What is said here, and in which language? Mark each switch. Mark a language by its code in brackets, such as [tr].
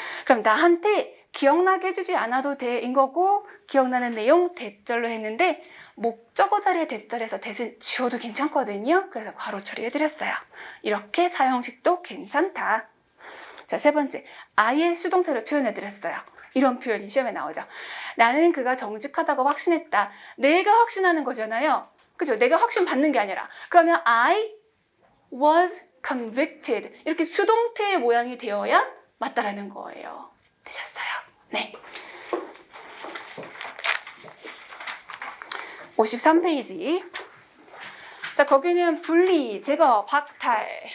[ko] 그럼 나한테 기억나게 해주지 않아도 돼인 거고 기억나는 내용 대절로 했는데 목적어 자리에 대절해서 대신 지워도 괜찮거든요. 그래서 괄호 처리해드렸어요. 이렇게 사형식도 괜찮다. 자, 세 번째. 아예 수동태로 표현해드렸어요. 이런 표현이 시험에 나오죠. 나는 그가 정직하다고 확신했다. 내가 확신하는 거잖아요. 그죠? 내가 확신 받는 게 아니라. [en] 그러면 I was convicted. [ko] 이렇게 수동태의 모양이 되어야 맞다라는 거예요. 되셨어요? 네. 53페이지. 자, 거기는 분리, 제거, 박탈.